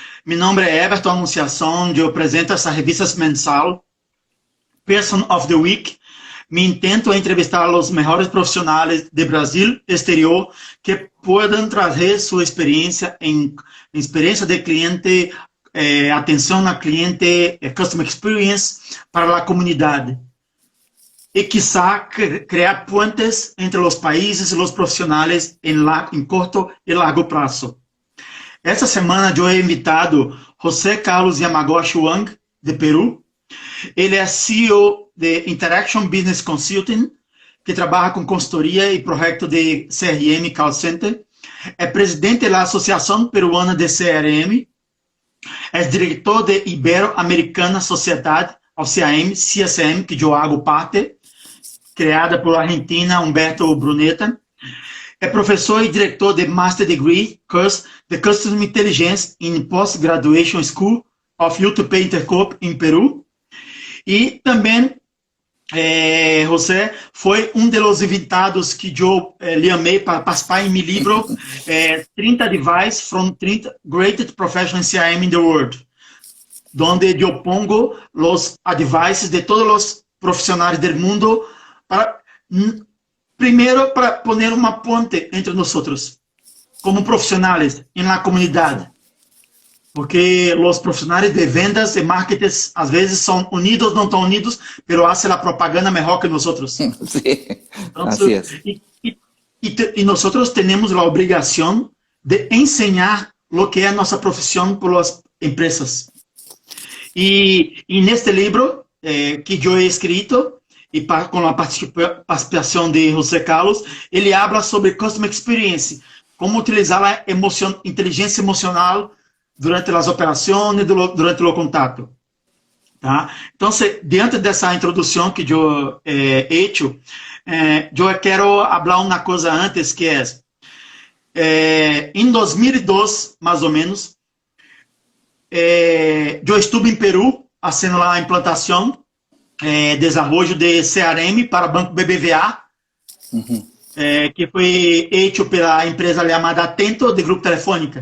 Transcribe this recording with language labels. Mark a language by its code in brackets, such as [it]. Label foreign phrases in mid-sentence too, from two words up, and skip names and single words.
[es] Mi nombre es Everton Anunciación, yo presento [pt] essa revista mensal, [en] Person of the Week. [es] Mi intento es entrevistar a los mejores profesionales de Brasil exterior que puedan traer su experiencia en experiencia de cliente, atención al cliente, [en] customer experience [es] para la comunidad. Y quizá crear puentes entre los países y los profesionales en corto y largo plazo. [pt] Essa semana eu [es] he invitado [pt] José Carlos Yamaguchi Wang, de Peru. Ele é CEO de Interaction Business Consulting, que trabalha com consultoria e projeto de CRM Call Center. É presidente da Associação Peruana de CRM. É diretor de Ibero-Americana Sociedade, ao CAM, CSM, que eu hago parte, criada por Argentina, Humberto Bruneta. É professor e diretor de [en] Master Degree Course [pt] de [en] Customer Intelligence in Post-Graduation School of UTP Intercorp [pt] em Peru. E também, José foi um dos invitados que eu lhe amei para participar em meu livro 30 Advice from 30 Greatest Professionals CRM in the World, onde eu pongo os advices de todos os profissionais do mundo para... Primeiro, para poner uma ponte entre nós, como profissionais, na comunidade. Porque os profissionais de vendas e marketing, às vezes, são unidos, não estão unidos, mas fazem a propaganda melhor que nós. Sí, Então, [es] así es. [pt] e nós temos a obrigação de ensinar o que é a nossa profissão para as empresas. E neste livro que eu [es] he escrito, [pt] e com a participação de José Carlos, ele habla sobre [en] Customer Experience, [pt] como utilizar a inteligência emocional durante as operações, durante o contato. Tá? Então, diante dessa introdução que eu [es] he hecho, [pt] eu quero falar uma coisa antes, que em 2002, mais ou menos, eu estive em Peru, fazendo a implantação, desenvolvimento de CRM para o Banco BBVA, que foi feito pela empresa chamada Atento, de Grupo Telefônica.